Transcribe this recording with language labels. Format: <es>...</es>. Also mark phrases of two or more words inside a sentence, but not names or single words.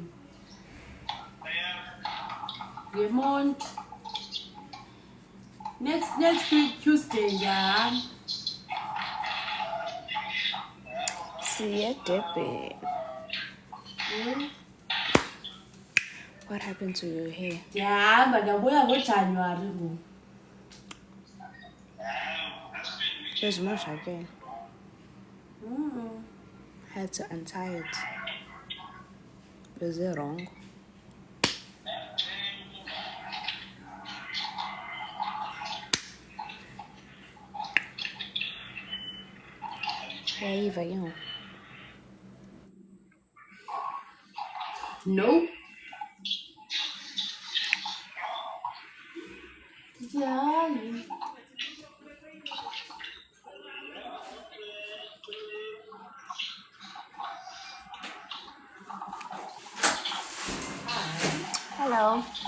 <xh>Ngemonti.</xh> <en>Next week Tuesday ndiyahamba. See ya, Debbie. What happened to your hair?</en> <xh>Ndiyahamba ndabuya ngoJanuwari ngoku.</xh> <en>There's much again. Had to untie it. Was it wrong? Hey, Eva, you know. No.</en> <xh>Hayi.</xh> <en>Hello.</en>